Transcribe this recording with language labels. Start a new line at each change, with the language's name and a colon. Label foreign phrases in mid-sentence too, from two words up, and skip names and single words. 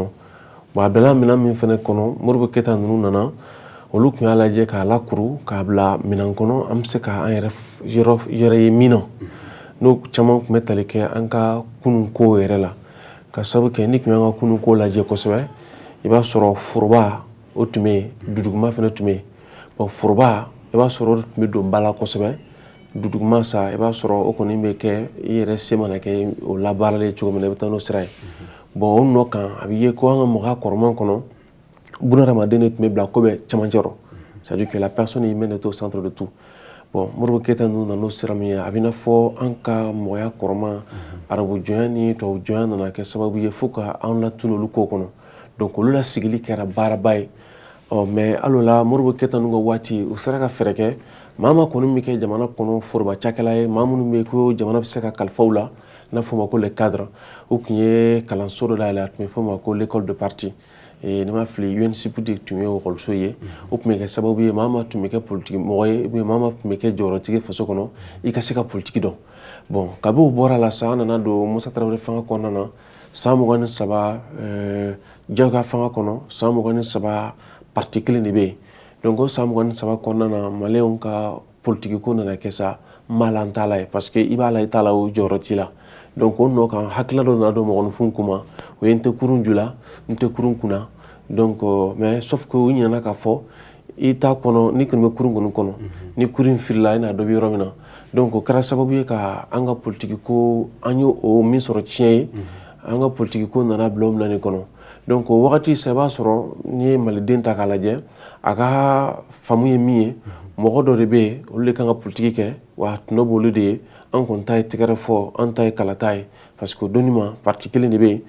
Bambara: Bon a bila minɛn min fana kɔnɔ Modibo Keyita ninnu nana olu tun y'a lajɛ k'a lakuru k'a bila minɛn kɔnɔ an bɛ se k'an yɛrɛ ye min na n'o caman tun bɛ tali kɛ an ka kunun kow yɛrɛ la ka sababu kɛ ni tun y'an ka kunun kow lajɛ kosɛbɛ i b'a sɔrɔ foroba o tun bɛ yen, duduguma fana tun bɛ yen. Bon foroba i b'a sɔrɔ o tun bɛ don ba la kosɛbɛ, duduguma sa i b'a sɔrɔ o kɔni bɛ kɛ i yɛrɛ se mana kɛ o labaaralen cogo min na i bɛ taa n'o sira ye. Bon o nɔ kan a bɛ ye ko an ka mɔgɔya kɔrɔman kɔnɔ bunahadamaden de tun bɛ bila ko bɛɛ cɛmancɛ rɔ,
French: c'est-à-dire que la personne humaine est au centre de tout.
Bambara: Bon Modibo Keyita ninnu nana n'o sira min ye a bɛ n'a fɔ an ka mɔgɔya kɔrɔman arabu jɔnya ni tubabu jɔnya nana kɛ sababu ye fo ka an latunu olu ko kɔnɔ. Donc olu la sigili kɛra baaraba ye. Mais al'o la Modibo Keyita ninnu ka waati u sera ka fɛɛrɛ kɛ maa ma kɔni min kɛ jamana kɔnɔ foroba cakɛla ye, maa minnu bɛ yen ko jamana bɛ se ka kalifa u la n'a fɔ o ma ko
French: les cadres,
Bambara: u tun ye kalanso dɔ dayɛlɛ a tun bɛ fɔ o ma ko
French: l'école de parti.
Bambara: Ni ma fili UNCP de tun ye ekɔliso ye, o tun bɛ kɛ sababu ye maa ma tun bɛ kɛ politiki mɔgɔ ye
French: ou bien
Bambara: maa ma tun bɛ kɛ jɔyɔrɔtigi faso kɔnɔ i ka se ka politiki dɔn. Bon kabi o bɔra la sa an nana don Musa Tarawele fanga kɔnɔna na san 23 Jaw ka fanga kɔnɔ san 23 parti kelen de bɛ yen. Donc o san 23 kɔnɔna na maliyɛnw ka politiki ko nana kɛ sa malan t'a la ye
French: parce que
Bambara: i b'a la i t'a la o jɔyɔrɔ t'i la. Donc o nɔ kan hakilila dɔ nana don mɔgɔninfin kuma o ye n tɛ kurun ju la n tɛ kurun kunna.
French: Donc mais sauf que
Bambara: u ɲinɛna k'a fɔ i t'a kɔnɔ ni kɔni bɛ kurun kɔni kɔnɔ ni kurun firila i n'a dɔ bɛ yɔrɔ min na. Donc o kɛra sababu ye ka an ka politiki ko an y'o min sɔrɔ tiɲɛ ye an ka politiki ko nana bila o minɛn de kɔnɔ. Donc o wagati sa i b'a sɔrɔ n'i ye maliden ta k'a lajɛ a ka faamu ye min ye mɔgɔ dɔ de bɛ yen olu de kan ka politiki kɛ wa a tɔnɔ b'olu de ye an kɔni ta ye tɛgɛrɛ fɔ an ta ye kalata ye
French: parce que
Bambara: donni ma parti kelen de bɛ yen.